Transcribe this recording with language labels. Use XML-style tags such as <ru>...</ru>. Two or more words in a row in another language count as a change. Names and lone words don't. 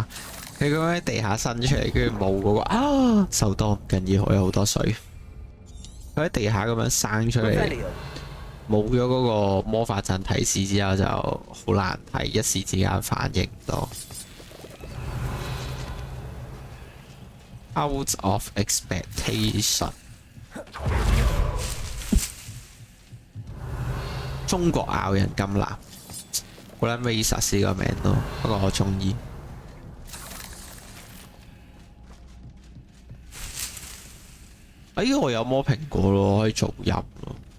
<yue>佢咁樣喺地下伸出嚟，跟住冇嗰個啊，受多唔緊要，我有好多水。佢喺地下咁樣生出嚟，冇咗嗰個魔法陣提示之後，就好難睇，一時之間反應唔到。</yue> <en>Out of expectation。</en> <yue>中國咬人金藍，好撚 racist 呢個名都，不過我中意。我有摸蘋果咯，可以做入咯。</yue>